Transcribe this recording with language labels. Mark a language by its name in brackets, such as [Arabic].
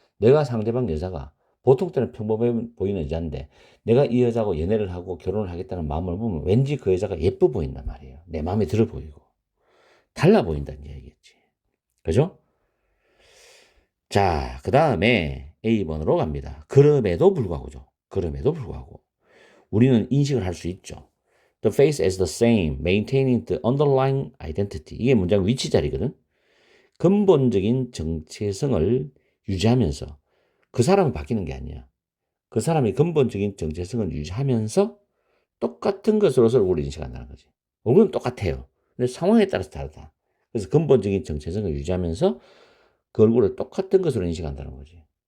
[Korean] 내가 상대방 여자가 보통 때는 평범해 보이는 여자인데 내가 이 여자하고 연애를 하고 결혼을 하겠다는 마음을 보면 왠지 그 여자가 예뻐 보인단 말이에요. 내 마음에 들어 보이고 달라 보인다는 얘기겠지. 그죠? 자, 그 다음에 A번으로 갑니다. 그럼에도 불구하고죠. 그럼에도 불구하고 우리는 인식을 할 수 있죠. [English] The face is the same, maintaining the underlying identity. [Korean] 이게 문장 위치 자리거든. 근본적인 정체성을 유지하면서 그 사람은 바뀌는 게 아니야. 그 사람이 근본적인 정체성을 유지하면서 똑같은 것으로서 얼굴을 인식한다는 거지. 얼굴은 똑같아요. 근데 상황에 따라서 다르다. 그래서 근본적인 정체성을 유지하면서 그 얼굴을 똑같은 것으로 인식한다는 거지.